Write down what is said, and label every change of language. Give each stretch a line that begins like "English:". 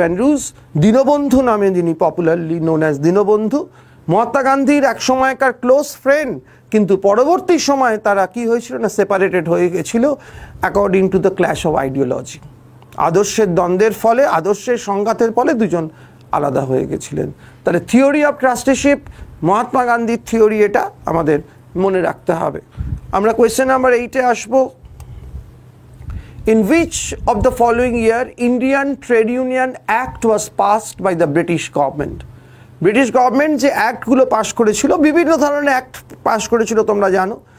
Bangla: Andrews Dinabandhu নামে, যিনি
English: popularly known as
Bangla: Dinabandhu, Mahatma গান্ধীর এক সময়কার ক্লোজ ফ্রেন্ড, কিন্তু পরবর্তী সময়ে তারা কি হয়েছিল না, সেপারেটেড হয়ে গেছিল
English: According to the clash of ideology.
Bangla: আদর্শের দ্বন্দ্বের ফলে, আদর্শের সংঘাতের ফলে দুজন আলাদা হয়ে গেছিলেন। তাহলে থিওরি অফ ট্রাস্টিশিপ মহাত্মা গান্ধীর থিওরি, এটা আমাদের মনে রাখতে হবে। আমরা কোয়েশ্চেন নাম্বার 8-এ আসবো।
English: In which of the following year Indian Trade Union Act was passed by the British government?
Bangla: British government যে অ্যাক্টগুলো পাস করেছিল, বিভিন্ন ধরনের অ্যাক্ট পাস করেছিল তোমরা জানো।